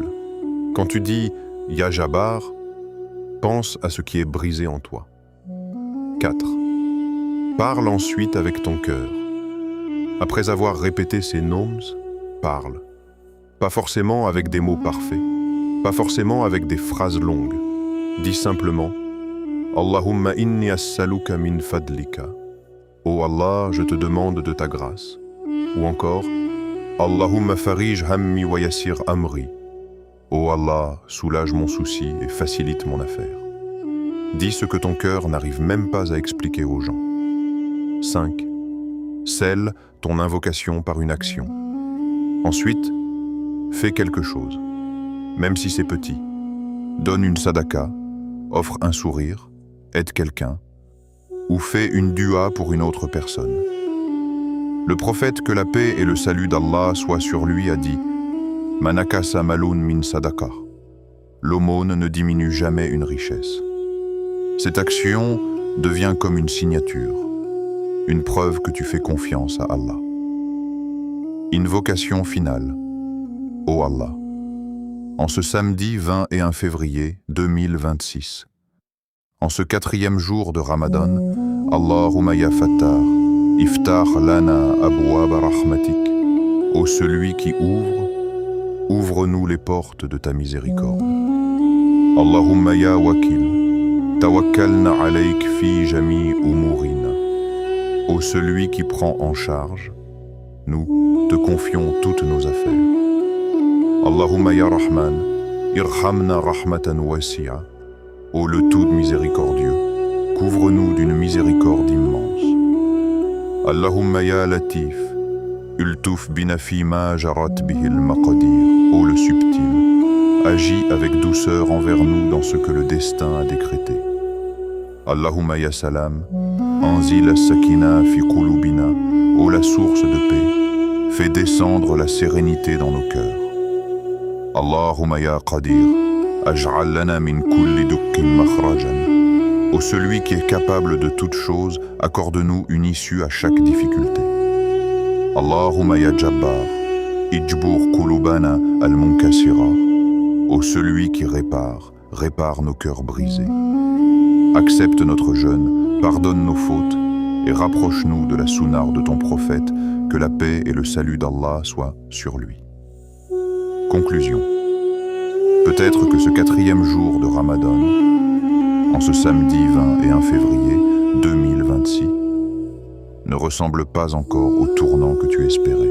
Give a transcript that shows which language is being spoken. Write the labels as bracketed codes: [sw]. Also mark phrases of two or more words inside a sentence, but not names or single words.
[fr] Quand tu dis « [ar] يا جبار [fr] », pense à ce qui est brisé en toi. 4. Parle ensuite avec ton cœur. Après avoir répété ces noms, parle. Pas forcément avec des mots parfaits, pas forcément avec des phrases longues. Dis simplement « [ar] اللهم إني أسألك من فضلك [fr] » Oh Allah, je te demande de ta grâce. Ou encore « [ar] اللهم فرج همي ويسر أمري [fr] » Oh Allah, soulage mon souci et facilite mon affaire. Dis ce que ton cœur n'arrive même pas à expliquer aux gens. 5. Scelle ton invocation par une action. Ensuite, fais quelque chose. même si c'est petit. Donne une sadaka, offre un sourire, aide quelqu'un, ou fais une dua pour une autre personne. Le prophète, que la paix et le salut d'Allah soient sur lui, a dit « [ar] ما نقص مال من صدقة ». [fr] L'aumône ne diminue jamais une richesse. Cette action devient comme une signature, une preuve que tu fais confiance à Allah. Invocation finale. Ô Allah, en ce samedi 21 février 2026, en ce 4e jour de Ramadan, [ar] اللهم يا فتاح افتح لنا أبواب رحمتك. [fr] Ô celui qui ouvre, ouvre-nous les portes de ta miséricorde. [ar] اللهم يا وكيل توكلنا عليك في جميع أمورنا. [fr] Ô celui qui prend en charge, nous te confions toutes nos affaires. [ar] اللهم يا رحمن ارحمنا رحمة واسعة. [fr] Ô le tout miséricordieux, couvre-nous d'une miséricorde immense. [ar] اللهم يا لطيف الطف بنا فيما جرت بها المقادير. [fr] Ô le subtil, agis avec douceur envers nous dans ce que le destin a décrété. [ar] اللهم يا سلام أنزل السكينة في قلوبنا. [fr] Ô la source de paix, fais descendre la sérénité dans nos cœurs. [ar] اللهم يا قادر اجعل لنا من كل ضيق مخرجا. [fr] Ô celui qui est capable de toutes choses, accorde-nous une issue à chaque difficulté. [ar] اللهم يا جبار اجبر قلوبنا المنكسرة. [fr] Ô celui qui répare nos cœurs brisés. Accepte notre jeûne, pardonne nos fautes et rapproche-nous de la sunnar de ton prophète, que la paix et le salut d'Allah soient sur lui. Conclusion. Peut-être que ce 4e jour de Ramadan, en ce samedi 21 février 2026, ne ressemble pas encore au tournant que tu espérais.